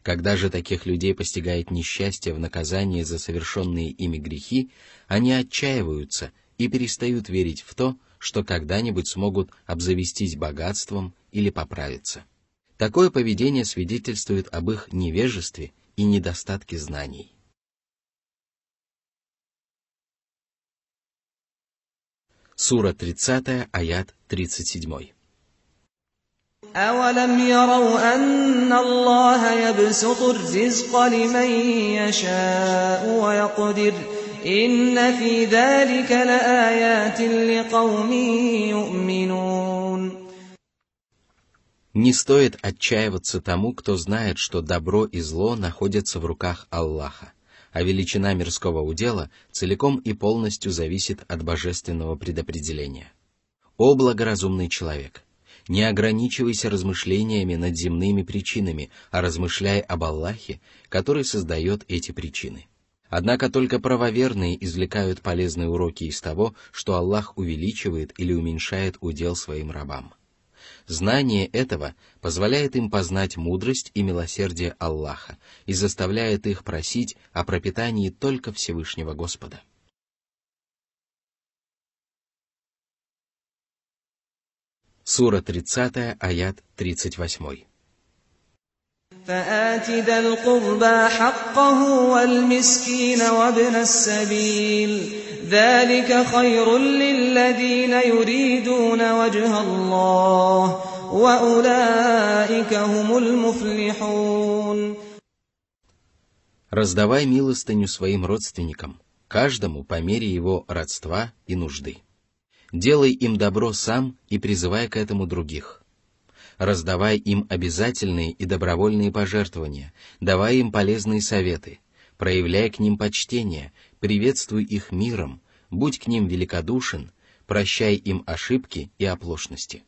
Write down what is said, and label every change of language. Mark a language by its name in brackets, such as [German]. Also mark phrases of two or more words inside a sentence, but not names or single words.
[Russian] Когда же таких людей постигает несчастье в наказании за совершенные ими грехи, они отчаиваются и перестают верить в то, что когда-нибудь смогут обзавестись богатством или поправиться. Такое поведение свидетельствует об их невежестве и недостатке знаний. Сура 30, аят 37. [Arabic] أَوَلَمْ يَرَوْا أَنَّ اللَّهَ يَبْسُطُ الرِّزْقَ لِمَن يَشَاءُ وَيَقْدِرُ إِنَّ فِي ذَلِكَ لَآيَاتٍ لِقَوْمٍ يُؤْمِنُونَ. [Russian] Не стоит отчаиваться тому, кто знает, что добро и зло находятся в руках Аллаха, а величина мирского удела целиком и полностью зависит от божественного предопределения. О благоразумный человек! Не ограничивайся размышлениями над земными причинами, а размышляй об Аллахе, который создает эти причины. Однако только правоверные извлекают полезные уроки из того, что Аллах увеличивает или уменьшает удел своим рабам. Знание этого позволяет им познать мудрость и милосердие Аллаха и заставляет их просить о пропитании только Всевышнего Господа. Сура 30, аят 38. [Arabic] فآت ذا القربى حقه والمسكين وابن السبيل ذلك خير للذين يريدون وجه الله وأولئك هم المفلحون. [Russian] Раздавай милостыню своим родственникам, каждому по мере его родства и нужды. Делай им добро сам и призывай к этому других. Раздавай им обязательные и добровольные пожертвования, давай им полезные советы, проявляй к ним почтение, приветствуй их миром, будь к ним великодушен, прощай им ошибки и оплошности.